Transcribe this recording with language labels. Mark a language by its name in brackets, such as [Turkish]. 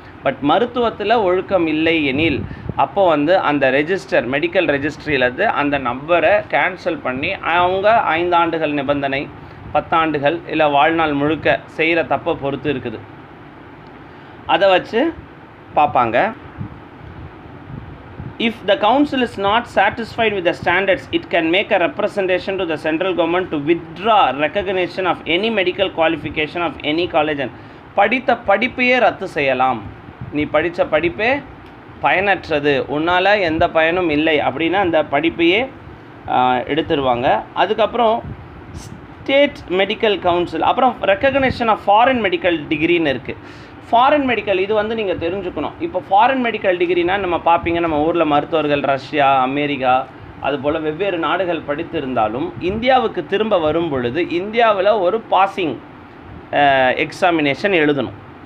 [Tamil] But மருத்துவத்தில் ஒழுக்கம் இல்லை எனில் அப்போ வந்து அந்த ரெஜிஸ்டர், மெடிக்கல் ரெஜிஸ்ட்ரியிலேருந்து அந்த நம்பரை கேன்சல் பண்ணி அவங்க 5 ஆண்டுகள் நிபந்தனை, 10 ஆண்டுகள், இல்லை வாழ்நாள் முழுக்க செய்கிற தப்பை பொறுத்து இருக்குது, அதை வச்சு பார்ப்பாங்க. [English] If the council is not satisfied with the standards, it can make a representation to the central government to withdraw recognition of any medical qualification of any college. [Tamil] படித்த படிப்பையே ரத்து செய்யலாம். நீ படித்த படிப்பே பயனற்றது, உன்னால் எந்த பயனும் இல்லை அப்படின்னா அந்த படிப்பையே எடுத்துருவாங்க. அதுக்கப்புறம் ஸ்டேட் மெடிக்கல் கவுன்சில், அப்புறம் ரெக்கக்னேஷன் ஆஃப் ஃபாரின் மெடிக்கல் டிகிரின்னு இருக்குது. ஃபாரின் மெடிக்கல் இது வந்து நீங்கள் தெரிஞ்சுக்கணும். இப்போ ஃபாரின் மெடிக்கல் டிகிரினா நம்ம பார்ப்பீங்க, நம்ம ஊரில் மருத்துவர்கள் ரஷ்யா, அமெரிக்கா, அதுபோல் வெவ்வேறு நாடுகள் படித்திருந்தாலும் இந்தியாவுக்கு திரும்ப வரும் பொழுது இந்தியாவில் ஒரு பாசிங் எக்ஸாமினேஷன் எழுதணும்.